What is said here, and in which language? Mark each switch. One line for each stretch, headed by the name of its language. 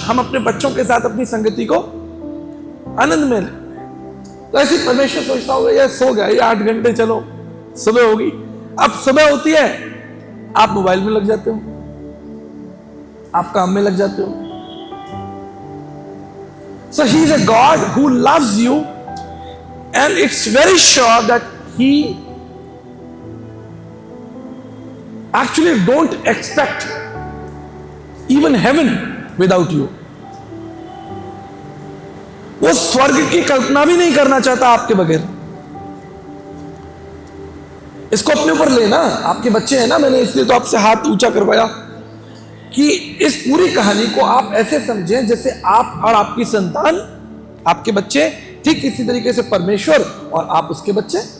Hindi: हम अपने बच्चों के साथ अपनी संगति को आनंद में। तो ऐसे परमेश्वर सोचता होगा यार सो गया, ये 8 घंटे, चलो सुबह होगी। अब सुबह होती है, आप मोबाइल में लग जाते हो, आप काम में लग जाते हो।
English: So he is a God who loves you, and it's very sure that he actually don't expect even heaven without you।
Hindi: वो स्वर्ग की कल्पना भी नहीं करना चाहता आपके बगैर। इसको अपने ऊपर लेना, आपके बच्चे हैं ना, मैंने इसलिए तो आपसे हाथ ऊंचा करवाया कि इस पूरी कहानी को आप ऐसे समझें जैसे आप और आपकी संतान, आपके बच्चे ठीक इसी तरीके से परमेश्वर और आप उसके बच्चे।